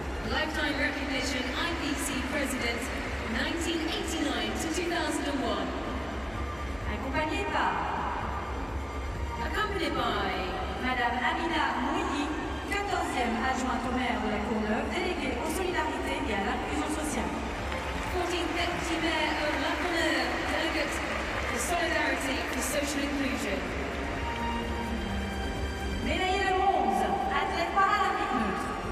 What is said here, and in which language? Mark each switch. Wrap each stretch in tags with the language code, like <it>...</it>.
<en>Lifetime recognition IPC President 1989 to 2001.</en> <fr>Accompagné</fr> <en>by</en> <fr>Madame Amina Mouilly, 14e adjointe au maire de la Courneuve, déléguée aux solidarités et à l'inclusion sociale.</fr> <en>14th Deputy Mayor of La Courneuve, delegate for Solidarity for Social Inclusion.</en> <fr>Médaillé de bronze, athlète paralympique neutre.</fr>